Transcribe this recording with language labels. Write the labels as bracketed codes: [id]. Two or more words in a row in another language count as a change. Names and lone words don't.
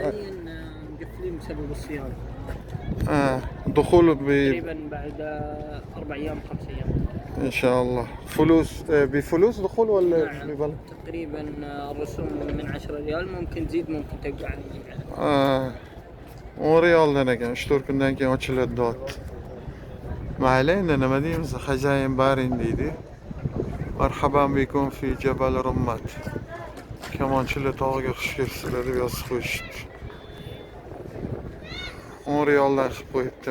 [ar] مقفلين بسبب الصيانة. دخول تقريبا بعد 4 أيام 5 أيام. إن شاء الله. فلوس بفلوس دخول ولا نعم. ببلاش؟ تقريبا الرسوم من 10 ريال، ممكن تزيد ممكن تبقى عن [uz] 10 riyoldan ekan. 3-4 kundan keyin ochiladi dot. Mayli, endi nima deymiz? Xo'jayin baring deydi. [ar] مرحبا بكم في جبل الرماة. [uz] Kamonchilar tog'iga xush kelibsizlar deb yozib qo'yishibdi. 10 riyoldan qilib qo'yibdi.